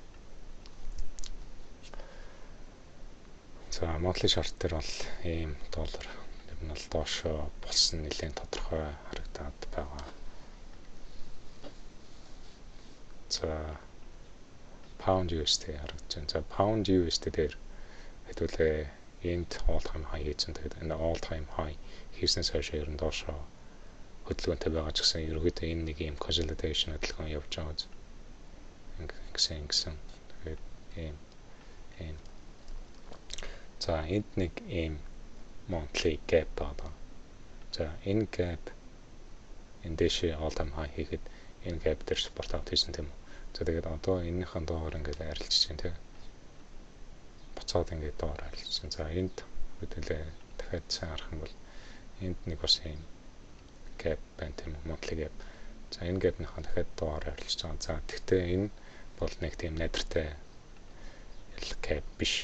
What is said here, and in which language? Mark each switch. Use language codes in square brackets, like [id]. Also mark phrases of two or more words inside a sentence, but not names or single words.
[mn] За [en] monthly chart [mn] дээр бол ийм доллар ер нь бол доошоо болсон нэлээд тодорхой харагдаад байгаа. За pound USD харагдаж байна. За pound USD дээр хэдүүлээ энд [en] all time high [mn] хийсэн. Тэгээд энэ [en] all time high [mn] хийснээс хойш ер нь доошоо хөдөлгөөнтэй байгаа ч гэсэн ерөөдөө энэ нэг юм consolidation хөдөлгөөн явж байгаа. Ингэсэн. Тэгээд ийм. За энд нэг ийм [en] monthly gap [mn] байгаа. За энэ gap энэ дэшээ [en] all time high [mn] хийхэд энэ gap дээр support out хийсэн тийм үү. За тэгээд одоо энэнийхэн доогоор ингээд арилжиж байна тийм. Буцаад ингээд доогоор арилжсан. За энд хөдөлөө дахиад сайн харах юм бол энд нэг бас ийм gap байна тийм үү, [en] monthly gap. [mn] За энэ gap-ныхаа дахиад доогоор арилжиж байгаа. За тэгтээ энэ бол нэг тийм найдвартай gap биш.